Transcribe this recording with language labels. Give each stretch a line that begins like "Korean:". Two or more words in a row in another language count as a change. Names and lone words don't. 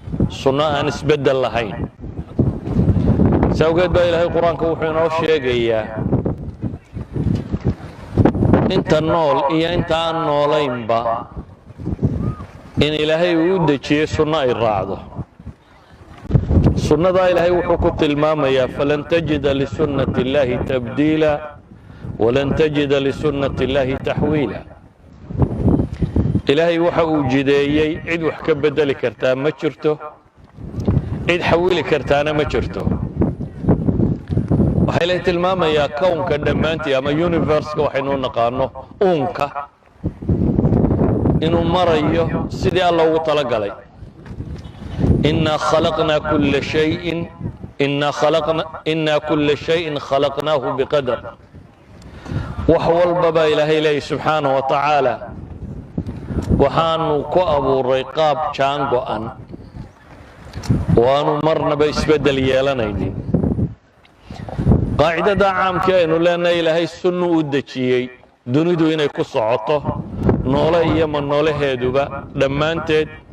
Somali: Sunno aan isbeddel lahayn. Saa awgeed baa Ilaahay Qur'aanka wuxuu inoo sheegayaa inta nool iyo inta aan noolaynba in Ilaahay uu u dejiyey sunno ay raacdo. Sunnadaa Ilaahay wuxuu ku tilmaamayaa,
Arabic: "فلن تجد لسنة الله تبديلا، ولن تجد لسنة الله تحويلا."
Somali: Ilaahay waxa uu jideeyey, cid wax ka beddeli kartaa ma jirto, cid xawili kartaana ma jirto. Waxaa Ilaahay tilmaamayaa kownka dhammaantii ama universe-ka waxaynu u naqaano, uunka, inuu marayo sidii Alla ugu talagalay.
Arabic: "إنا خلقنا كل شيء، إنا خلقنا، إنا كل شيء خلقناه بقدر."
Somali: Wax walba baa Ilaahay leeyahay
Arabic: سبحانه وتعالى,
Somali: waxaanu ku abuuray qaab jaan go'an, oo aanu marnaba isbeddel yeelanaynin. Qaacidada caamka aynu leenahay, Ilaahay sunnu u dejiyey dunidu inay ku socoto, noole iyo ma noolaheeduba dhammaanteed.